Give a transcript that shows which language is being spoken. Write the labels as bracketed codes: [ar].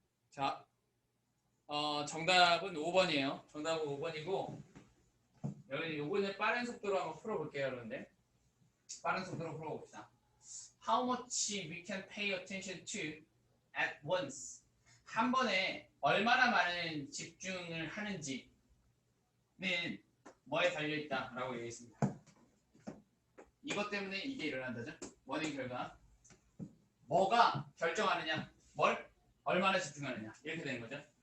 [ko] 자, 정답은 5번이에요. 정답은 5번이고, 여러분 요거는 빠른 속도로 한번 풀어볼게요, 여러분들. 빠른 속도로 풀어봅시다. [en] How much we can pay attention to at once. [ko] 한 번에 얼마나 많은 집중을 하는지는 뭐에 달려있다라고 얘기했습니다. 이것 때문에 이게 일어난다죠. 원인 결과. 뭐가 결정하느냐, 뭘 얼마나 집중하느냐, 이렇게 되는 거죠.